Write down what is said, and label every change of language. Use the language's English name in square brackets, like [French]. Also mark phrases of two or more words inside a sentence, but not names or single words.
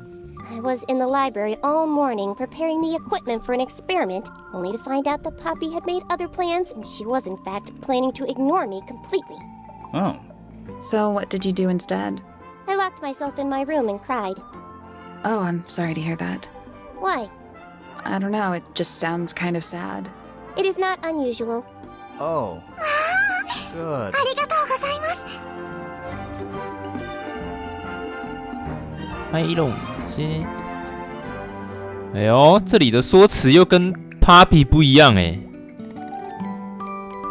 [English] I was in the library all morning preparing the equipment for an experiment, only to find out that Poppy had made other plans and she was in fact planning to ignore me completely. Oh. So what did you do instead? I locked myself in my room and cried. Oh, I'm sorry to hear that. Why? I don't know, it just sounds kind of sad. It is not unusual. Oh. Good. [Japanese] ありがとうございます。 [Chinese] 拍拢些，哎呦，这里的说辞又跟 Papi 不一样哎。